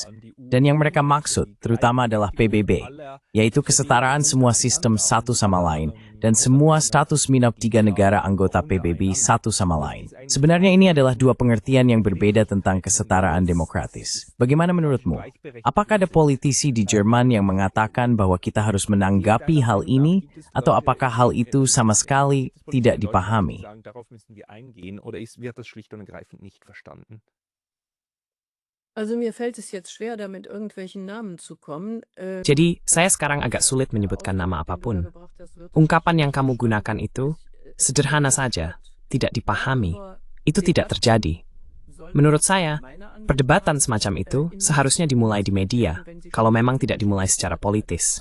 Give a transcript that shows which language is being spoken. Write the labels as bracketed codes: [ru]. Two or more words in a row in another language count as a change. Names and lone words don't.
[id] Dan yang mereka maksud, terutama adalah PBB, yaitu kesetaraan semua sistem satu sama lain, dan semua status minor tiga negara anggota PBB satu sama lain. Sebenarnya ini adalah dua pengertian yang berbeda tentang kesetaraan demokratis. Bagaimana menurutmu? Apakah ada politisi di Jerman yang mengatakan bahwa kita harus menanggapi hal ini, atau apakah hal itu sama sekali tidak dipahami? [de] Also mir fällt es jetzt schwer, da mit irgendwelchen Namen zu kommen. [id] Jadi, saya sekarang agak sulit menyebutkan nama apapun. Ungkapan yang kamu gunakan itu sederhana saja, tidak dipahami. Itu tidak terjadi. Menurut saya, perdebatan semacam itu seharusnya dimulai di media, kalau memang tidak dimulai secara politis.